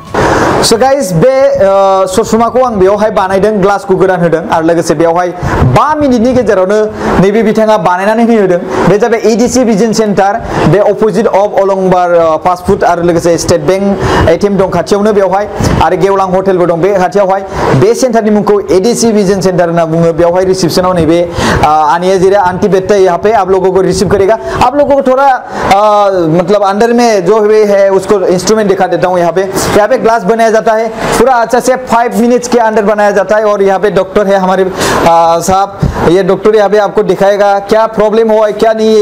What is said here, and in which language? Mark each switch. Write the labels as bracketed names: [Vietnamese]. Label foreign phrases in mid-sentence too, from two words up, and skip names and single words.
[English] So guys, [Bodo] बे ससमाखौ आं बेयावहाय बानायदों, ग्लासखौ गोदान होदों आरो लोगोसे बेयावहाय 5 मिनिटनि गेजेरावनो नैबे बिथाङा बानायनानै होदों। बे जाबाय एडिसि भिजन सेन्टार। बे [English] opposite of [Bodo] अलंबार [English] fast food [Bodo] आरो लोगोसे स्टेट बैंक एटिएम दं खाथियावनो बेवहाय आरो गेवलां हटेलबो दं बे खाथियावहाय। बे सेन्टारनि मुंखौ एडिसि भिजन सेंटर होनना बुङो। बेवहाय रिसेप्शनाव नैबे आनिया [Hindi] जीरा आंटी बैठता है यहाँ पे, आप लोगों को रिसीव करेगा। आप लोगों को थोड़ा मतलब अंदर में जो है उसको इंस्ट्रूमेंट दिखा देता हूँ। यहाँ पे ग्लास बनाया जाता है पूरा अच्छा से 5 मिनट्स के अंदर बनाया जाता है। और यहाँ पे डॉक्टर है हमारे साहब, ये डॉक्टर यहाँ पे आपको दिखाएगा क्या प्रॉब्लम हुआ है क्या नहीं है।